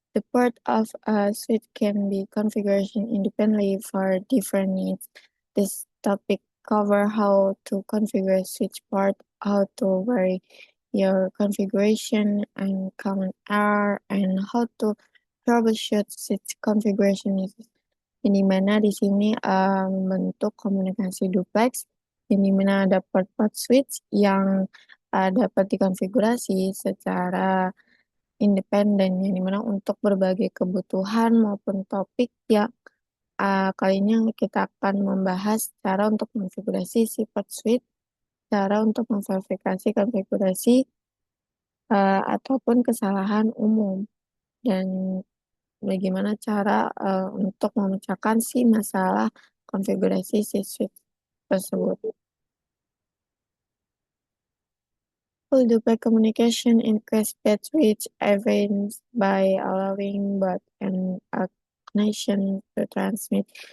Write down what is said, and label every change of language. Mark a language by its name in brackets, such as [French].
[English] The port of a switch can be configured independently for different needs. This topic cover how to configure switch port, how to vary your configuration and common error, and how to troubleshoot switch configuration issues. [Indonesian] Yang dimana di sini bentuk komunikasi duplex, yang dimana ada port-port switch yang dapat dikonfigurasi secara independen, yang dimana untuk berbagai kebutuhan maupun topik yang kali ini kita akan membahas cara untuk konfigurasi si port switch, cara untuk memverifikasi konfigurasi ataupun kesalahan umum. Dan bagaimana cara untuk memecahkan si masalah konfigurasi si switch tersebut. [English] Full duplex communication increase bandwidth events by allowing both and a connection to transmit.